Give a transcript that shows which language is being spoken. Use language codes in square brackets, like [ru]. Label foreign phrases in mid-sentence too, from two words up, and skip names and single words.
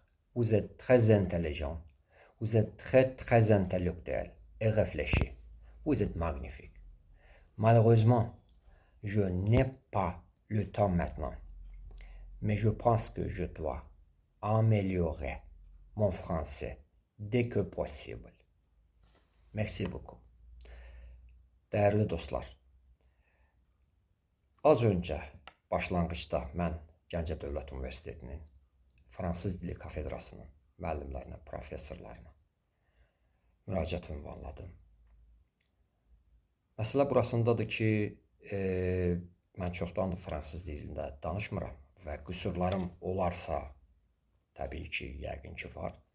[fr] Vous êtes très intelligents, vous êtes très intellectuel et réfléchi. Vous êtes magnifique. Malheureusement, je n'ai pas le temps maintenant, mais je pense que je dois améliorer mon français dès que possible. Merci beaucoup. [az] Değerli dostlar, az öncə başlanğıcda mən Gəncə Dövlət Universitetinin Fransız dili kafedrasının müəllimlərinə, professorlarına müraciət ünvanladım. Məsələ burasındadır ki, mən çoxdandır fransız dilində danışmıram və qüsurlarım olarsa, təbii ki, yəqin ki var.